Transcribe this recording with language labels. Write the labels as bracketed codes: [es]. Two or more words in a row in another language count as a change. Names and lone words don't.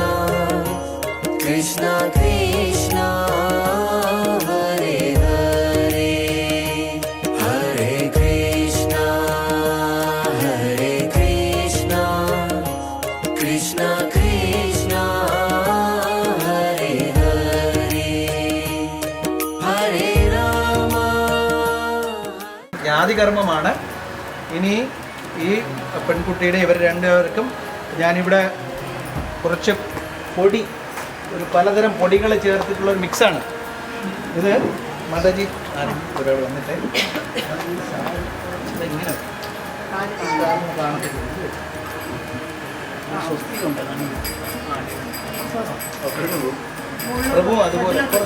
[sa] Krishna Krishna Hare Hare Hare Krishna Hare Krishna Krishna Krishna Hare Hare Hare Rama [ml] ജാതികർമ്മമാണ്. ഇനി ഈ പെൺകുട്ടിയുടെ ഇവർ രണ്ടുപേർക്കും ഞാനിവിടെ കുറച്ച് പൊടി, ഒരു പലതരം പൊടികൾ ചേർത്തിട്ടുള്ള ഒരു മിക്സാണ് ഇത്. മാതാജി ഒരാൾ വന്നിട്ട് ഇങ്ങനെ പ്രഭു അതുപോലെ